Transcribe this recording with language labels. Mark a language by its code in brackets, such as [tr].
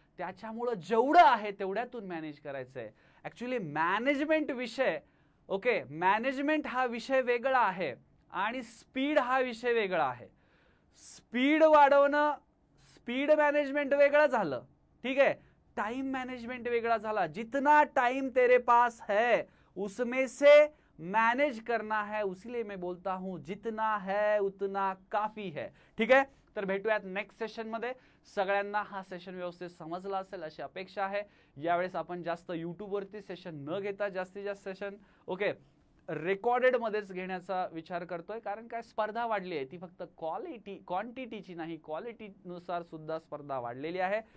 [mr] त्याच्यामुळे जेवढं आहे तेवढ्यातून मॅनेज करायचंय. ऍक्च्युली मॅनेजमेंट विषय, ओके, मॅनेजमेंट हा विषय वेगळा आहे आणि स्पीड हा विषय वेगळा आहे. स्पीड वाढवणं, स्पीड मॅनेजमेंट वेगळं झालं, ठीक है. टाइम मैनेजमेंट वेगळा झाला. [hi] जितना टाइम तेरे पास है उसमें से मैनेज करना है. उसीलिए मैं बोलता हूं जितना है उतना काफी है. [mr] ठीक है, तर भेटूयात नेक्स्ट सेशन मध्ये. सगळ्यांना हा सेशन व्यवस्थित समजला असेल अशी अपेक्षा आहे. यावेळेस आपण जास्त युट्यूब वरती सेशन न घेता जास्तीत जास्त सेशन ओके रेकॉर्डेड मध्येच घेण्याचा विचार करतोय. कारण काय, स्पर्धा वाढली आहे, ती फक्त क्वांटिटीची नाही, क्वालिटी नुसार सुद्धा स्पर्धा वाढलेली आहे.